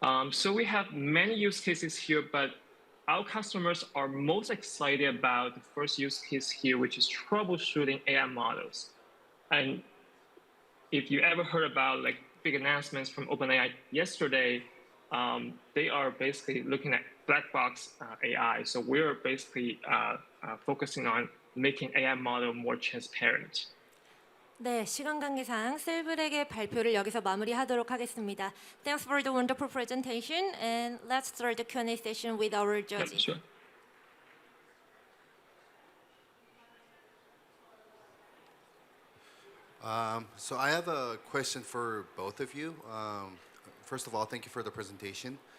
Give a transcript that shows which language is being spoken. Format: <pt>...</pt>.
<en>So we have many use cases here, but our customers are most excited about the first use case here, which is troubleshooting AI models. And if you ever heard about like big announcements from OpenAI yesterday, they are basically looking at black box AI. So we're basically focusing on making AI model more transparent.</en> <ko>네, 시간 관계상 셀브렉의 발표를 여기서 마무리하도록 하겠습니다.</ko> <en>Thanks for the wonderful presentation, and let's start the Q&A session with our judges. Sure. So I have a question for both of you. First of all, thank you for the presentation.</en>